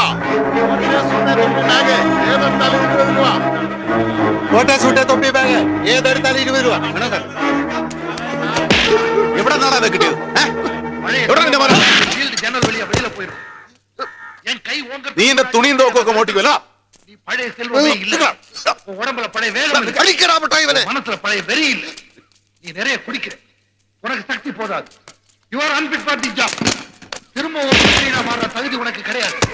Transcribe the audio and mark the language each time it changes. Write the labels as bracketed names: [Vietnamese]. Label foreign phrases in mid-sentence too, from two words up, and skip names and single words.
[Malayalam] ഏതെടുത്താലും 20 രൂപ. തൊപ്പി ബാഗ് ഏതെടുത്താലും 20 രൂപ. എവിടെ നിന്നാണ് അത് കിട്ടിയത്? നീ എന്റെ തുണിയും തോക്കും ഒക്കെ മോട്ടിക്കുമല്ലോ. [Tamil] உடம்புல பழைய வேகம் கழிக்கிறா மட்டாய் இவனே. மனசுல பழைய வெறி இல்ல. நீ நிறைய குடிக்கிற. உனக்கு சக்தி போதாது. [English] You are unfit for the job. [Tamil] திரும்ப ஒரு மனிதனா மாற தகுதி உனக்கு கிடையாது.